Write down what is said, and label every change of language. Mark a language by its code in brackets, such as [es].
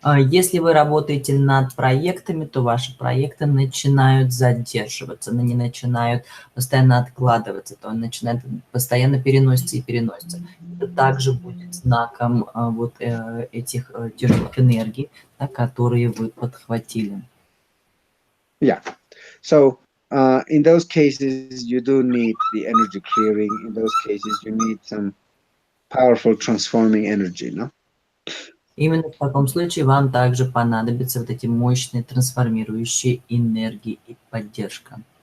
[ru] Если вы работаете над проектами, то ваши проекты начинают задерживаться, они начинают постоянно откладываться, то они начинают постоянно переноситься и переноситься. Это также будет знаком вот этих тяжелых энергий, да, которые вы подхватили. [en] Yeah. So in those cases, you do need the energy clearing. In those cases, you need some powerful transforming energy, no? [ru] Именно в таком случае вам также понадобятся вот эти мощные трансформирующие энергии и поддержка.